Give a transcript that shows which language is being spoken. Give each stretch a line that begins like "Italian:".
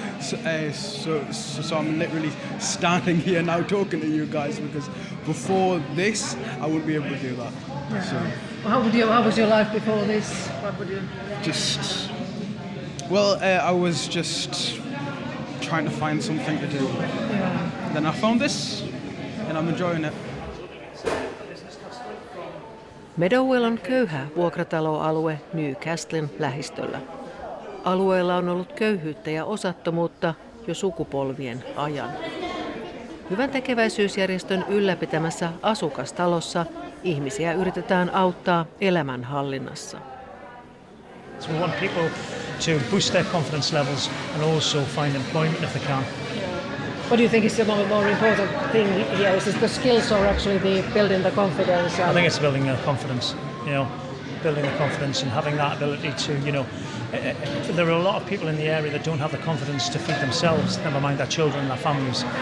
English: So I'm literally standing here now talking to you guys, because before this I wouldn't be able to do that. Yeah. So, how was your life before this? What would you? I was just trying to find something to do. Yeah. Then I found this, and I'm enjoying it.
Finnish: Meadowell on köyhä vuokrataloalue Newcastlen lähistöllä. Alueella on ollut köyhyyttä ja osattomuutta jo sukupolvien ajan. Hyväntekeväisyysjärjestön ylläpitämässä asukastalossa ihmisiä yritetään auttaa elämänhallinnassa.
English: So we want people to boost their confidence levels and also find employment if they can. What do you think is the more important thing here? Is it the skills or actually the building the confidence? I think it's building the confidence, you know, building the confidence and having that ability to, you know, there are a lot of people in the area that don't have the confidence to feed themselves, never mind their children and their families.